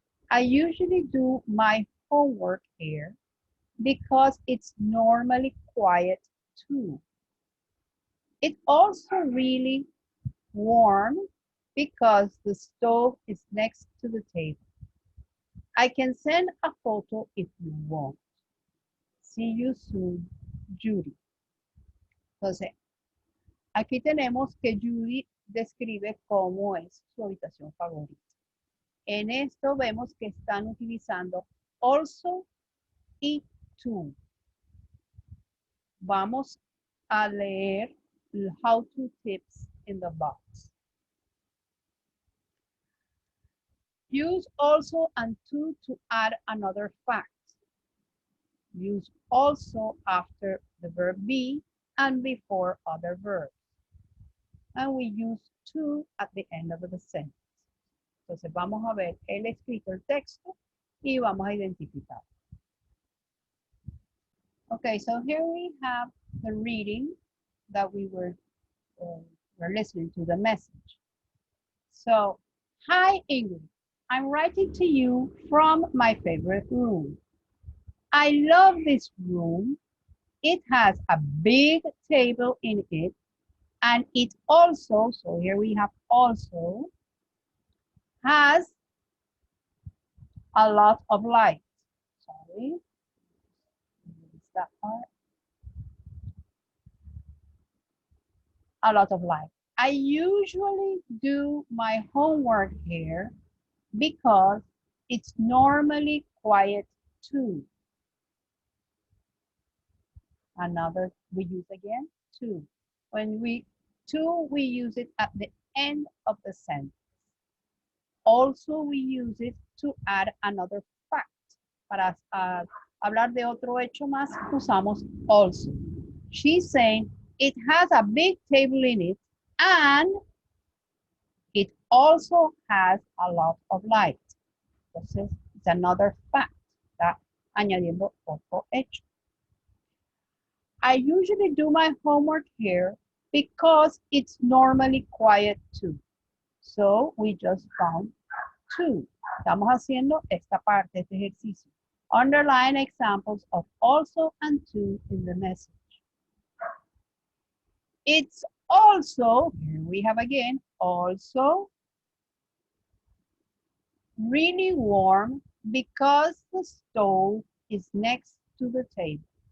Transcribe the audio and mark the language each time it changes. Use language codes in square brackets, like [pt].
[en] I usually do my homework here because it's normally quiet too. It's also really warm because the stove is next to the table. I can send a photo if you want. See you soon, Judy. [es] Entonces, aquí tenemos que Judy describe cómo es su habitación favorita. En esto vemos que están utilizando also y to. Vamos a leer [en] how-to tips in the box. Use also and to add another fact. Use also after the verb be and before other verbs. And we use to at the end of the sentence. [es] Entonces vamos a ver el escrito, el texto, y vamos a identificar. [en] Okay, so here we have the reading that we were listening to the message. So, hi Ingrid, I'm writing to you from my favorite room. I love this room. It has a big table in it, and it also, so here we have also, has a lot of light. Sorry, that part. A lot of light. I usually do my homework here because it's normally quiet too. Another we use again, to. When we use it at the end of the sentence. Also, we use it to add another fact. [es] Para hablar de otro hecho más, usamos also. [en] She's saying it has a big table in it and it also has a lot of light. [es] Entonces, [en] it's another fact. [es] Está añadiendo otro hecho. [en] I usually do my homework here because it's normally quiet too. So we just found two. [es] Estamos haciendo esta parte, este ejercicio. [en] Underline examples of also and to in the message. It's also, here we have again, also really warm because the stove is next to the table.